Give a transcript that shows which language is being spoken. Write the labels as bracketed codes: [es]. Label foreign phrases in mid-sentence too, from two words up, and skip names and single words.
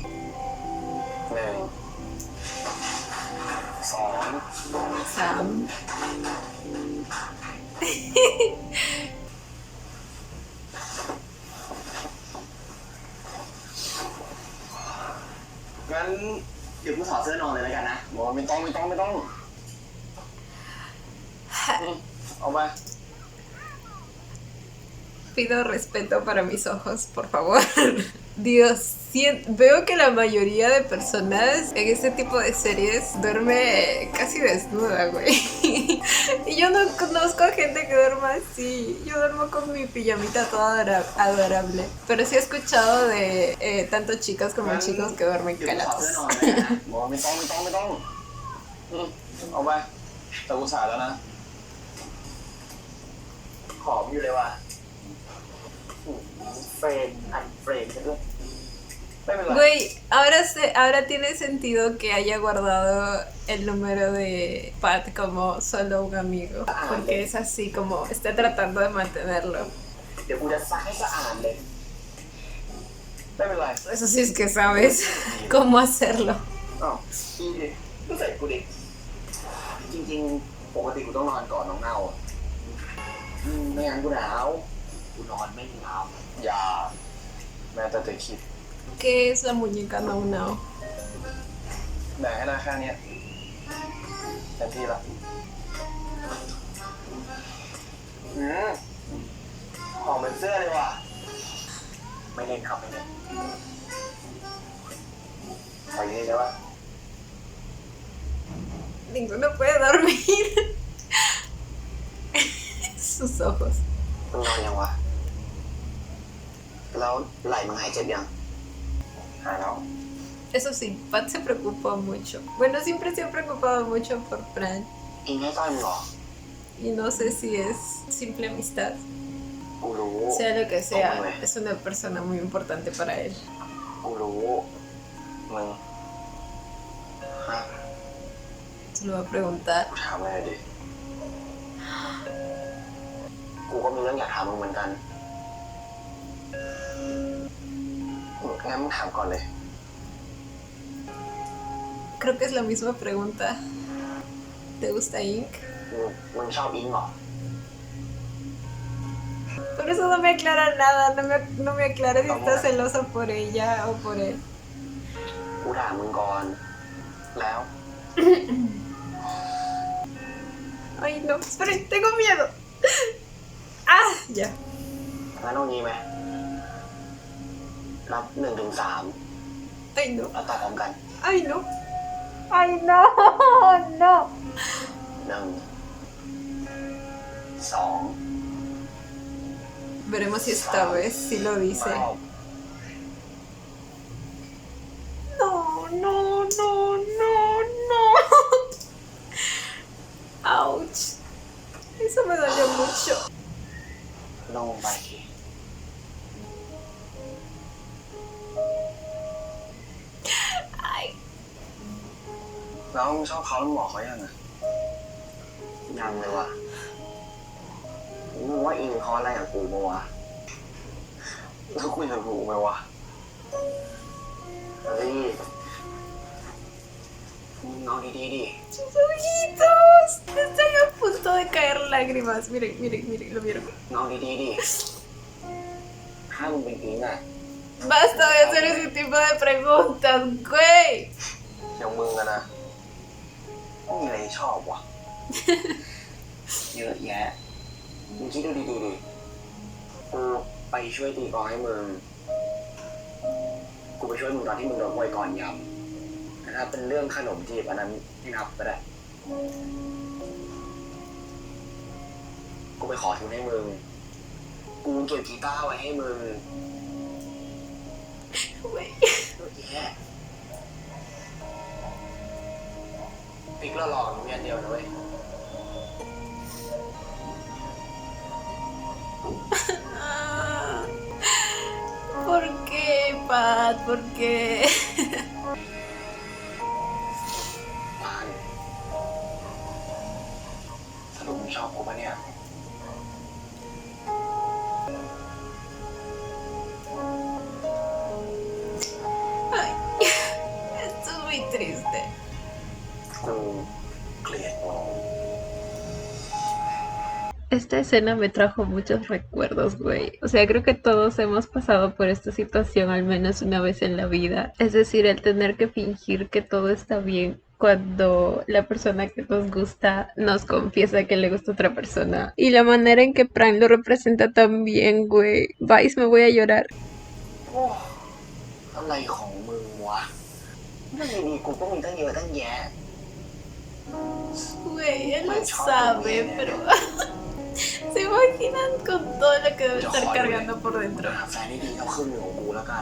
[th] 1 2 Sam. งั้นเดี๋ยวกูถอดเสื้อนอนเลยแล้วกันนะบอกว่าไม่ต้องเอาไป [es] Pido respeto para mis ojos, por favor. Dios, veo que la mayoría de personas en este tipo de series duerme casi desnuda, güey. Y yo no conozco a gente que duerma así. Yo duermo con mi pijamita toda adorable. Pero sí he escuchado de tanto chicas como chicos que duermen [th] เดี๋ยวกูถอด [es] calados. [th] เสื้อนอนเลยนะบอกว่าไม่ต้องเอาไปแต่กูสายแล้วนะหอมอยู่เลยว่ะเฟรนอันเฟรนกันด้วยไม่เป็นไร [es] Güey, ahora tiene sentido que haya guardado el número de Pat como solo un amigo. Porque es así como está tratando de mantenerlo. [th] เดี๋ยวกูจะซักให้สะอาดเลยไม่เป็นไร [es] Eso sí es que sabes cómo hacerlo. [th] อ้าวดีดิก็ใส่กูดิจริงๆปกติกูต้องนอนก่อนน้องเน่าอ่ะไม่งั้นกูหนาวกูนอนไม่หนาวอย่าแม้แต่จะคิด [es] ¿Qué es la muñeca Nao Nao? [th] แบ่งให้ได้แค่เนี้ยเต็มที่ละหอมเป็นเสื้อเลยว่ะไม่เล่นครับไม่เล่นไปนี่ได้ปะ [es] Ninguno puede dormir. Sus ojos. [th] มึงนอนยังวะแล้วไหล่มึงหายเจ็บยังหายแล้ว [es] Eso sí, Pat se preocupó mucho. Bueno, siempre se ha preocupado mucho por Fran. [th] อิงให้ต้อยมึงเหรอ [es] Y no sé si es simple amistad. [th] กูรู้ [es] Sea lo que sea, es una persona muy importante para él. [th] กูรู้มึงฮะ [es] Se lo va a preguntar. [th] กูถามเลยดิ กูก็มีเรื่องอยากถามมึงเหมือนกันงั้นมึงถามก่อนเลย [es] Creo que es la misma pregunta. ¿Te gusta Ink? [th] มึงชอบอิงเหรอ [es] Por eso no me aclara nada, no me aclara si está celosa por ella o por él. [th] กูถามมึงก่อน แล้ว [es] Ay, no, esperen, tengo miedo. Ah, ya. [th] งั้นเอางี้ไหมนับ1 ถึง 3 [es] Ay, no. [th] แล้วตอบพร้อมกัน [es] Ay, no. Ay, no, no. [th] 1 2 [es] Veremos si esta vez sí lo dice. No, no, no, no, no. Ouch. Eso me dolió mucho. [th] ลงไปที [es] Ay. [th] แล้วมึงชอบเขาแล้วมึงบอกเขายังอะยังเลยว่ะมึงว่าอิงเขาอะไรกับกูมั้วะแล้วคุยกับกูไหมวะเฮ้ยมึงเอาดีๆดิ [es] ¡Sus ojitos! Están a punto de caer lágrimas. Miren, miren, miren, lo vieron. [th] มึงเอาดีๆดิถ้ามึงเป็นอิงอะ [es] Basta de hacer ese tipo de preguntas, güey. [th] อย่างมึงอะนะไม่มีอะไรชอบวะ เยอะแยะมึงคิดดูดีๆดิกูไปช่วยตีกลองให้มึงกูไปช่วยมึงตอนที่มึงโดนมวยก่อนยำแต่ถ้าเป็นเรื่องขนมจีบอันนั้นไม่นับก็ได้กูไปขอทุนให้มึงกูเก็บกีตาร์ไว้ให้มึง [es] Güey. [th] เยอะแยะปิ๊กหล่อๆมีอันเดียวนะเว้ย [es] Ah, ¿por qué, Pat? ¿Por qué? [th] ปานสรุปมึงชอบกูปะเนี่ย [es] Ay, esto es muy triste. [th] กูเกลียดมึง [es] Esta escena me trajo muchos recuerdos, güey. O sea, creo que todos hemos pasado por esta situación al menos una vez en la vida. Es decir, el tener que fingir que todo está bien cuando la persona que nos gusta nos confiesa que le gusta a otra persona. Y la manera en que Pran lo representa tan bien, güey. Vice, me voy a llorar. [th] โอ้อะไรของมึงวะเรื่องดีๆกูก็มีตั้งเยอะตั้งแยะ [es] Güey, él lo sabe, pero... ¿Se imaginan con todo lo que debe estar cargando por dentro? [th] หาแฟนที่ดีเท่าครึ่งหนึ่งของกูแล้วกัน